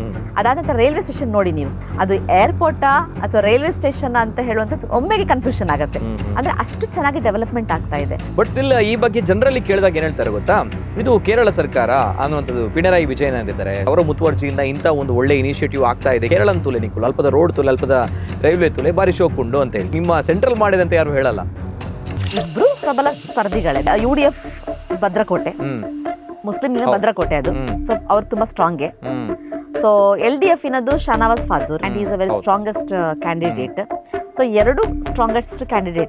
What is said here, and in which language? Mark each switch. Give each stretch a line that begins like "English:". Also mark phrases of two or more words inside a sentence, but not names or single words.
Kannada: ಅದಾದ ನಂತರ ರೈಲ್ವೆ ಸ್ಟೇಷನ್ ನೋಡಿ ನೀವು, ಅದು ಏರ್ಪೋರ್ಟಾ ಅಥವಾ ರೈಲ್ವೆ ಸ್ಟೇಷನ್ ಅಂತ ಹೇಳುವಂಥದ್ದು ಒಮ್ಮೆಗೆ ಕನ್ಫ್ಯೂಷನ್ ಆಗುತ್ತೆ. ಅಂದ್ರೆ ಅಷ್ಟು ಚೆನ್ನಾಗಿ ಡೆವಲಪ್ಮೆಂಟ್ ಆಗ್ತಾ ಇದೆ.
English: but still
Kannada: ಈ ಬಗ್ಗೆ ಜನರಲ್ಲಿ ಕೇಳಿದಾಗ ಏನ್ ಹೇಳ್ತಾರೆ ಗೊತ್ತಾ, ಇದು ಕೇರಳ ಸರ್ಕಾರ ಅನ್ನುವಂಥದ್ದು ಪಿಣರಾಯಿ ವಿಜಯನ್ ಅಂದಿದ್ದಾರೆ, ಅವರ ಮುತುವರ್ಜಿಯಿಂದ ಇಂಥ ಒಂದು ಒಳ್ಳೆ ಇನಿಷಿಯೇಟಿವ್ ಆಗ್ತಾ ಇದೆ.
Tulu: ಕೇರಳನ್ ತುಲೆ ನಿಕ್ಕುಲು, ಅಲ್ಪದ ರೋಡ್ ತುಲೆ, ಅಲ್ಪದ ರೈಲ್ವೆ ತುಲೆ, ಬಾರಿ ಶೋಕುಂಡು
Kannada: ಅಂತ ಹೇಳಿ ನಿಮ್ಮ ಸೆಂಟ್ರಲ್ ಮಾಡಿದಂತೆ ಯಾರು ಹೇಳಲ್ಲ. ಇಬ್ರು ಪ್ರಬಲ ಸ್ಪರ್ಧಿಗಳೇ. UDF ಭದ್ರಕೋಟೆ, ಮುಸ್ಲಿಂ ಭದ್ರಕೋಟೆ ಅದು. ಸೊ ಅವ್ರು ತುಂಬಾ ಸ್ಟ್ರಾಂಗ್.
English: so LDF ಇನ್ನದು ಶಾನವಾಸ್ ಫಾದೂರ್ and is a very strongest candidate. so 2 strongest candidate.